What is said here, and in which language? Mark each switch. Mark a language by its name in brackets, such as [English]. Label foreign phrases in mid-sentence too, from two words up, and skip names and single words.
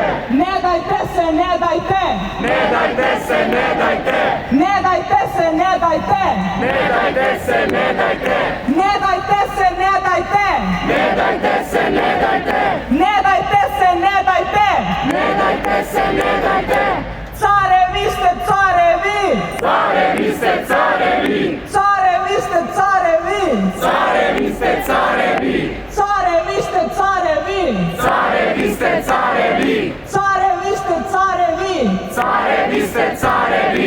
[Serbian] Ne dajte se, ne dajte! Ne dajte se, ne dajte! Ne dajte se, ne dajte! Ne dajte se, ne dajte! Ne dajte se, ne dajte! Ne dajte se, ne dajte! Ne dajte se, ne dajte! Ne dajte se, ne dajte! Carevi ste carevi! Carevi ste carevi! Carevi ste carevi! Carevi ste carevi! Carevi ste carevi! Carevi ste carevi! Carevi ste carevi! Carevi ste carevi!